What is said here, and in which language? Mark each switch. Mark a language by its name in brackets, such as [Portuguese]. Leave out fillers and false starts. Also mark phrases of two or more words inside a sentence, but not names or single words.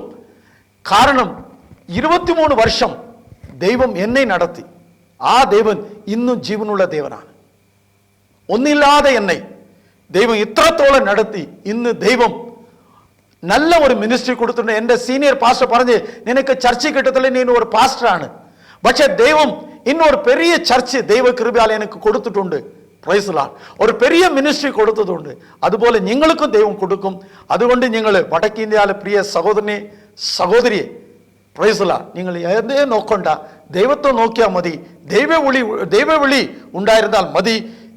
[Malayalam] കാരണം 23 വർഷം ദൈവം എന്നെ നടത്തി. ആ ദൈവൻ ഇന്നും ജീവനുള്ള ദൈവനാണ്. ഒന്നില്ലാതെ എന്നെ ദൈവം ഇത്രത്തോളം നടത്തി. ഇന്ന് ദൈവം നല്ല ഒരു മിനിസ്ട്രി കൊടുത്തിട്ടുണ്ട്. എൻ്റെ [English] senior pastor [Malayalam] പറഞ്ഞ്, നിനക്ക് ചർച്ച കിട്ടത്തില്ല, നീ ഒരു പാസ്റ്ററാണ്. പക്ഷെ ദൈവം [Tamil] இன்னொரு பெரிய சர்ச் தெய்வ கிருபையால் எனக்கு கொடுத்துട്ടുണ്ട്. [English] praise Lord. [Malayalam] ഒരു പെരിയ മിനിസ്ട്രി കൊടുത്തതുണ്ട്. അതുപോലെ നിങ്ങൾക്കും ദൈവം കൊടുക്കും. അതുകൊണ്ട് നിങ്ങൾ വടക്കേ ഇന്ത്യയിലെ പ്രിയ സഹോദരനെ സഹോദരിയെ, [English] praise Lord, [Malayalam] നിങ്ങൾ ഏതേ നോക്കണ്ട, ദൈവത്തെ നോക്കിയാൽ മതി. ദൈവവിളി ഉണ്ടായിരുന്നാൽ മതി.